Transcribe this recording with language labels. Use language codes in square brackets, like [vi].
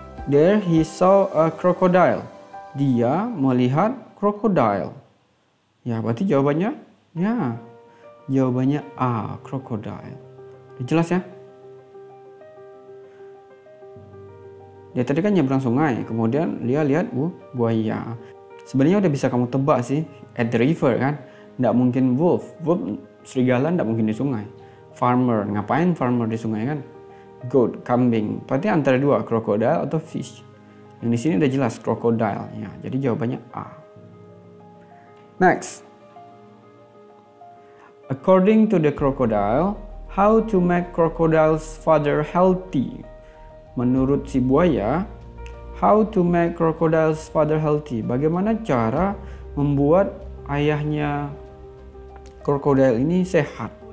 [en] There he saw a crocodile. [id] Dia melihat crocodile. Ya, berarti jawabannya ya. Jawabannya A, crocodile. Jelas ya? Dia tadi kan nyebrang sungai, kemudian dia lihat buaya. Sebenarnya udah bisa kamu tebak sih, [en] at the river [id] kan. Nggak mungkin wolf. Wolf serigala nggak mungkin di sungai. Farmer, ngapain farmer di sungai kan? Goat, kambing. Berarti antara dua, crocodile atau fish. Yang di sini udah jelas crocodile ya. Jadi jawabannya A. Next. [en] According to the crocodile, how to make crocodile's father healthy? [id] Menurut si buaya, [en] how to make crocodile's father healthy? [id] Bagaimana cara membuat ayahnya crocodile ini sehat?